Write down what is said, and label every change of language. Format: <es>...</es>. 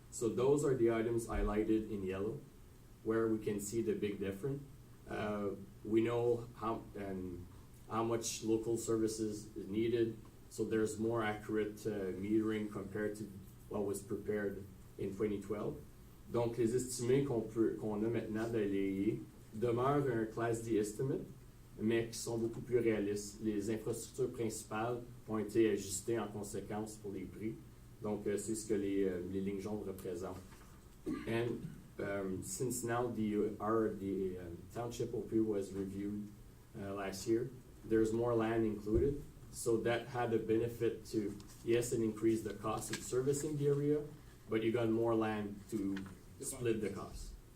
<en>So those are the items highlighted in yellow, where we can see the big difference. We know how much local services is needed, so there's more accurate metering compared to what was prepared in 2012.</en> <fr>Donc, les estimés qu'on a maintenant dans les demeurent un Class D estimate, mais qui sont beaucoup plus réalistes. Les infrastructures principales ont été ajustées en conséquence pour les prix. Donc, c'est ce que les lignes jaunes représentent.</fr> <en>And since now the township OP was reviewed last year, there's more land included. So that had a benefit to, yes, it increased the cost of servicing the area, but you got more land to split the cost.</en>